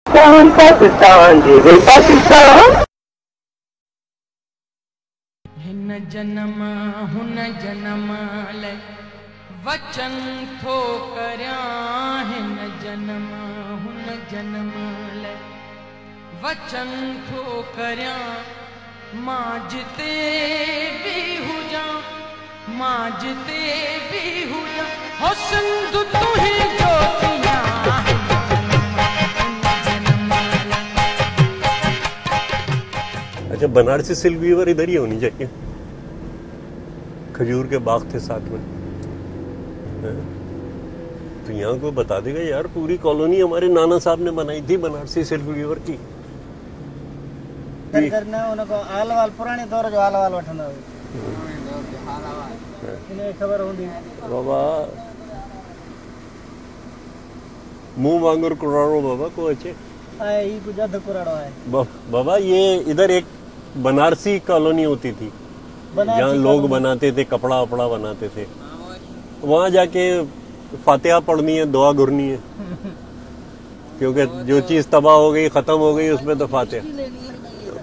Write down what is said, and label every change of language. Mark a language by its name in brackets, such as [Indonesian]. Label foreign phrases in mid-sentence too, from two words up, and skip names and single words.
[Sindhi] पाकिस्तान जी पाकिस्तान। हिन जन्म हुन जन्म ले वचन थो करियां, हिन जन्म हुन जन्म ले वचन थो करियां, मां जिते भी हुजां, मां जिते भी हुजां, हो सिंध तू ही ज्योतियां। [Hindi] अच्छा, बनारसी सिल्क वीवर इधर ही होनी चाहिए, खजूर के बाग थे साथ में। तो यहाँ को बता देगा यार, पूरी कॉलोनी हमारे नाना साहब ने बनाई थी बनारसी सिल्क वीवर की। [Sindhi] पुराने दौर जो आलवाल वठंदा [Hindi] इन्हें खबर होंगी [Sindhi] बाबा, मुंह वांगुर कुराड़ो बाबा को अच्छे बाबा। [Hindi] ये इधर एक बनारसी कॉलोनी होती थी जहाँ लोग बनाते थे, कपड़ा वपड़ा बनाते थे। वहाँ जाके फातिहा पढ़नी है, दुआ घुरनी है, क्योंकि जो चीज तबाह हो गई, खत्म हो गई, उसमें तो फातिहा।